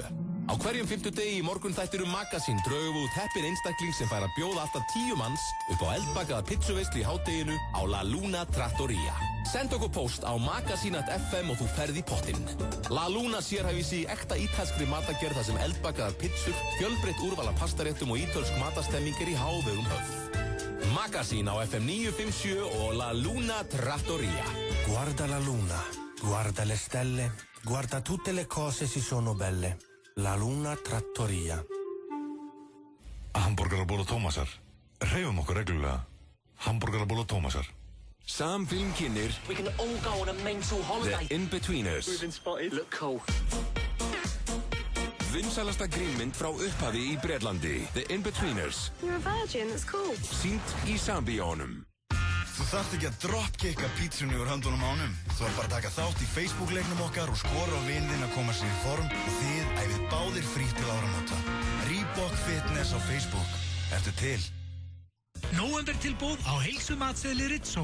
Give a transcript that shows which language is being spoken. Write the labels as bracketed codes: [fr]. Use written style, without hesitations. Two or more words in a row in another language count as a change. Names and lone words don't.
[is] Á hverjum 50 degi í morgunþættir Magasín drögum við út heppinn einstakling sem fær að bjóða alltaf 10 manns upp á eldbakaða pizzuveislu í hádeginu á La Luna Trattoria. Send okkur post á magasín.fm og þú ferð í pottinn. La Luna sérhæfir sig í ekta ítalskri matagerð þar sem eldbakaðar pizzur, fjölbreytt úrval af pastaréttum og ítölsk matastemming er í hávegum höfð. Magasín á FM 957 og La Luna Trattoria. [it] Guarda la luna, guarda le stelle, guarda tutte le cose si sono belle. [is] La Luna Trattoria. Hamborgaraból og Tómasar. Hreyfum okkur reglulega. Hamborgaraból og Tómasar. Sam Film kynir [en] We can all go on a mental holiday. The In-Betweeners. We've been spotted. Look cool. [is] Vinsælasta grínmynd frá upphafi í Bretlandi. The In-Betweeners. [en] You're a virgin, that's cool. [is] Sýnt í Sambíónum. Þú þarft ekki að dropkicka pítsunni úr höndunum ánum. Þú þarf bara að taka þátt í Facebook-leiknum okkar og skora á vininn að koma sér í form og þið æfið báðir frítt til áramóta. Reebok Fitness á Facebook. Ertu til? Nóvember tilboð á heilsumatseðli Ritso.